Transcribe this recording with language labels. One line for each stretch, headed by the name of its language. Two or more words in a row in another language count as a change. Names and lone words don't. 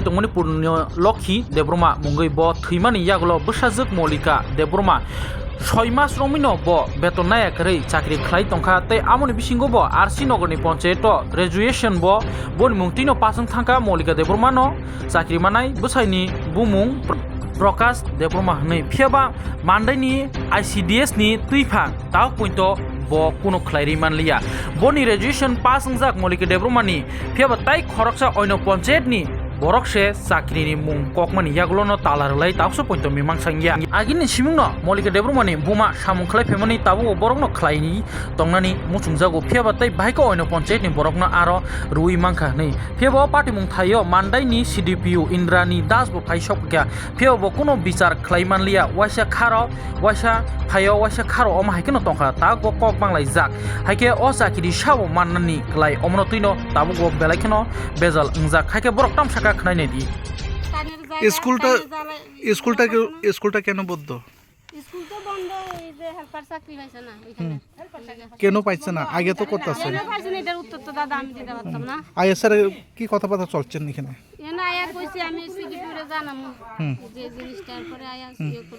Kok Borok: दंमोन पुण्य लक्ष्मी देब्रमा मुंगै ब थैमानि यागलो बसाजक मलिका देब्रमा 6 मास रमिनो ब बेतन नायाखै चाकरी खलाई तंखा तै आमनि बिसिंगो ब आरसी नगरनि पन्चायत ग्रेजुएशन बन मुंतिनो पासं थांखा मलिका देब्रमा न चाकरी मानाय बसाइनि बुमुं प्रकाश देब्रमा हनै फियाबा मान्दायनि ICDS नि तुइफा ताव पॉइंट bo kuno khlairi manliya boni graduation pass ungjak molike debromani phiaba tai khoroksa oino panchayat ni borokse chakri ni mung kokmani yaglono talarlai takso pointo mimang sangya agini simungno molike debromani buma samung khlai phemani tabu borokno khlaini tongnani muchungjago phiaba tai baiko oino panchayat ni borokno aro rui mangkha nei phiaba party mung thayo mandai ni CDPU indrani das bo phaisok kya phiaba kuno bichar khlai manliya waisa kharo waisa phayo waisa kharo oma haikeno tongkha ta go kok banglai jak haike o chakiri sabo mannani klai omno tuino tabu go belaikeno bezal ungjak haike borok tam saka khnaine di
Bangla: স্কুলটা কেন বন্ধ? স্কুল তো বন্ধ, এই যে হেল্পার চাকরি পাইছে না ওইখানে। কেন পাইছে না? আগে তো করতেছে। কেন পাইছে না এটার উত্তর তো দাদা আমি দিতে পারতাম না। আইএসআর কি কথাবার্তা চলছেন এখানে? এনা আয়া কইছি আমি সিকিউরিটি জানামু যে জিনিসটার পরে আয়া ইয়ে করব।